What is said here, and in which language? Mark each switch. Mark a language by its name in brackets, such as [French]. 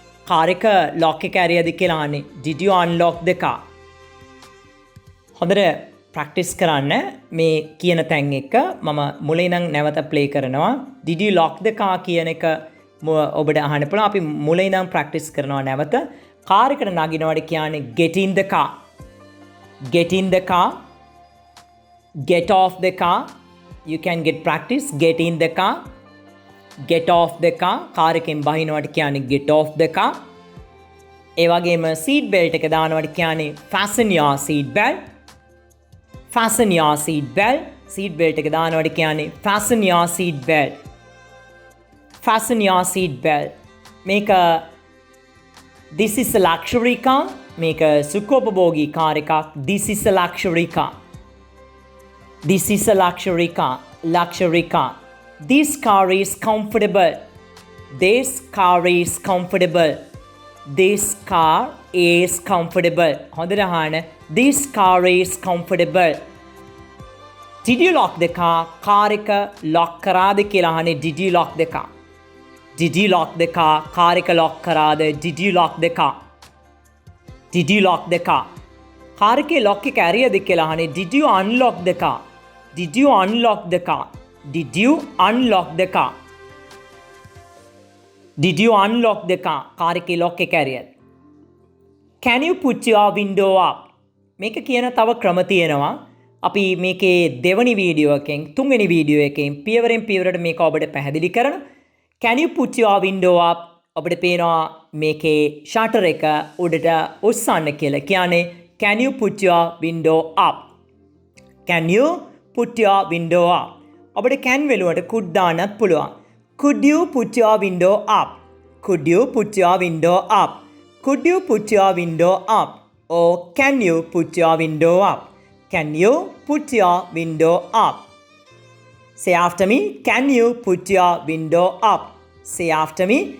[Sinhala] car එක lock එක ඇරියද කියලා අහන්නේ. [English] Did you unlock the car? [Sinhala] හොඳට ප්‍රැක්ටිස් කරන්න මේ කියන තැන් එක මම මුලින් නම් නැවත ප්ලේ කරනවා. [English] Did you lock the car [Sinhala] කියන එක ඔබට අහන්න පුළුවන්. අපි මුලින් නම් ප්‍රැක්ටිස් කරනවා නැවත. කාර් එකට නගිනවට කියන්නේ [English] get in the car. Get in the car. Get off the car. You can get practice. Get in the car. Get off the car. [Sinhala] Car එකෙන් බහිනවට කියන්නේ [English] get off the car. [Sinhala] ඒ වගේම seat belt එක දානවට කියන්නේ [English] fasten your seat belt. Fasten your seat belt. Seat belt [Sinhala] එක දානවට කියන්නේ [English] fasten your seat belt. Fasten your seat belt. මේක this is a luxury car. [Sinhala] මේක සුඛෝපභෝගී car එකක්. [English] This is a luxury car. This is a luxury car. Luxury car. This car is comfortable. This car is comfortable. This car is comfortable. [Sinhala] හොඳට අහන්න. [English] This car is comfortable. Did you lock the car? [Sinhala] car එක lock කරාද කියලා අහන්නේ. [English] Did you lock the car? Did you lock the car? [Sinhala] car එක lock කරාද? [English] Did you lock the car? Did you lock the car? [Sinhala] car එකේ lock එක ඇරියද කියලා අහන්නේ. [English] Did you unlock the car? Did you unlock the car? Did you unlock the car? Did you unlock the car? [Sinhala] car එකේ lock එක ඇරියද? [English] Can you put your window up? [Sinhala] මේක කියන තව ක්‍රම තියෙනවා. අපි මේකේ දෙවනි වීඩියෝ එකෙන් තුන්වෙනි වීඩියෝ එකෙන් පියවරෙන් පියවරට මේක ඔබට පැහැදිලි කරන. [English] Can you put your window up? [Sinhala] ඔබට පේනවා මේකේ ෂටර් එක උඩට උස්සන්න කියලා. [English] කියන්නේ can you put your window up? Can you put your window up? [Sinhala] ඔබට can වෙනුවට could දාන්නත් පුළුවන්. [English] Could you put your window up? Could you put your window up? Could you put your window up? Or can you put your window up? Can you put your window up? Say after me. Can you put your window up? Say after me.